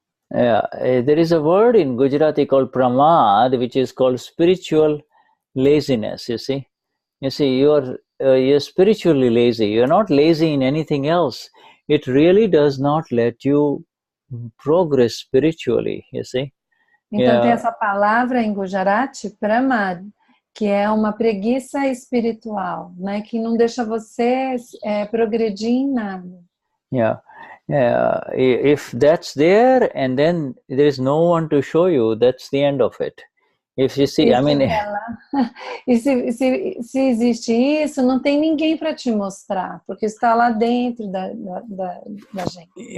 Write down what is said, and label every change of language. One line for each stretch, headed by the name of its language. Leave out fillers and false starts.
English: There is a word in Gujarati called pramad, which is called spiritual laziness. You see, you're spiritually lazy. You're not lazy in anything else. It really does not let you progress spiritually. You see.
Portuguese: Então tem essa palavra em Gujarati, pramad, que é uma preguiça espiritual, né? Que não deixa você progredir em nada.
English: If that's there, and then there is no one to show you, that's the end of it. If you see,
Portuguese: E se existe isso, não tem ninguém para te mostrar, porque está lá dentro da gente.